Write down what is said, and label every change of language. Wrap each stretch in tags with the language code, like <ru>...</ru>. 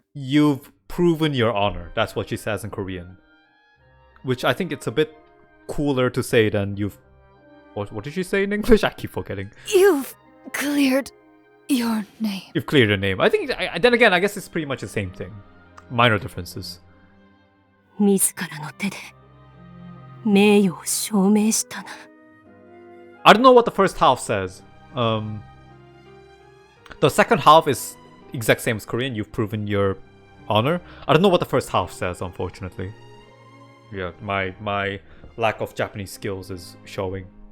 <en>you've proven your honor. That's what she says in Korean. Which I think it's a bit cooler to say than you've... What did she say in English? I keep forgetting. You've cleared your name. You've cleared your name. I think, then again, I guess it's pretty much the same thing. Minor differences.</en> <ja>自らの手で名誉を証明したな。</ja> <en>I don't know what the first half says. The second half is exact same as Korean. You've proven your honor. I don't know what the first half says, unfortunately. Yeah, my lack of Japanese skills is showing.</en>